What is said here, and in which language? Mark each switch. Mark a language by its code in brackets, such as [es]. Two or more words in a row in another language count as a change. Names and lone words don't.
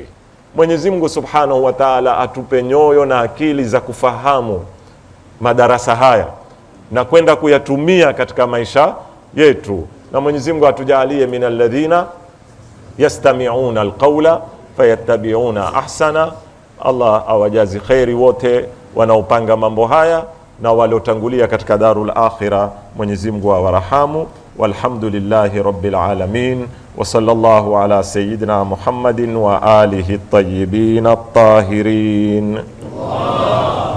[sw] Mwenyezi Mungu [ar] سبحانه وتعالى [sw] atupe nyoyo na akili za kufahamu madarasa haya na kwenda kuyatumia katika maisha yetu, na Mwenyezi Mungu atujalie [ar] من الذين يستمعون القول فيتبعون أحسنه. [sw] Allah awajazi khairi wote wanaopanga mambo haya na waliotangulia katika [ar] دار الآخرة. [sw] Mwenyezi Mungu awarahamu. [ar] والحمد لله رب العالمين وصلى الله على سيدنا محمد وآله الطيبين الطاهرين.